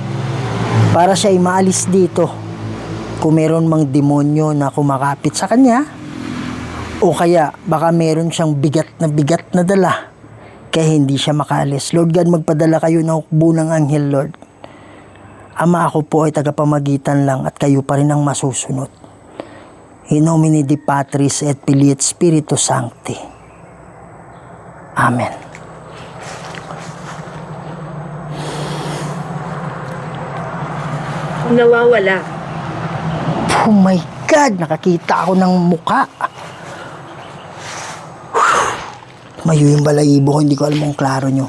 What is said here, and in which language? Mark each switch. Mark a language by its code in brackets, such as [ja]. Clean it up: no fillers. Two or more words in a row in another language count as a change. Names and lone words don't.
[tl] Para siya ay maalis dito. Kung meron mang demonyo na kumakapit sa kanya, o kaya baka meron siyang bigat na dala, kaya hindi siya makaalis. [en] Lord God, [tl] magpadala kayo ng hukbo ng anghel, Lord. Ama, ako po ay tagapamagitan lang at kayo pa rin ang masusunod. [la] In nomine Dei Patris et Filii et Spiritus Sancti. Amen. [tl] Nawawala. [en] Oh my God! [tl] Nakakita ako ng muka. Mayo yung balahibo ko, hindi ko alam kung klaro nyo.